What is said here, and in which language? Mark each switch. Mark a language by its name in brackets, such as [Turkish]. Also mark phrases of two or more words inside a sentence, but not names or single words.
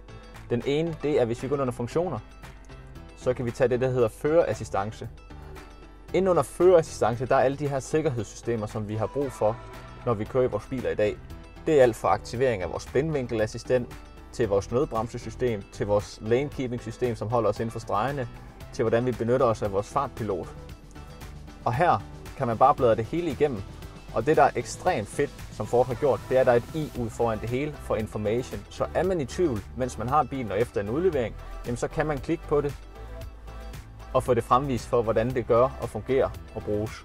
[Danish] Den ene, det er, hvis vi går under funktioner, så kan vi tage det, der hedder førerassistance. Inden under førerassistance, der er alle de her sikkerhedssystemer, som vi har brug for, når vi kører i vores biler i dag. Det er alt fra aktivering af vores blindvinkelassistent, til vores nødbremsesystem, til vores [English] lane keeping system, [Danish] som holder os inden for stregerne, til hvordan vi benytter os af vores fartpilot. Og her kan man bare bladre det hele igennem. Og det, der er ekstremt fedt, som Ford har gjort, det er, at der er et i ud foran det hele for information. Så er man i tvivl, mens man har bilen og efter en udlevering, jamen så kan man klikke på det og få det fremvist for, hvordan det gør og fungerer og bruges.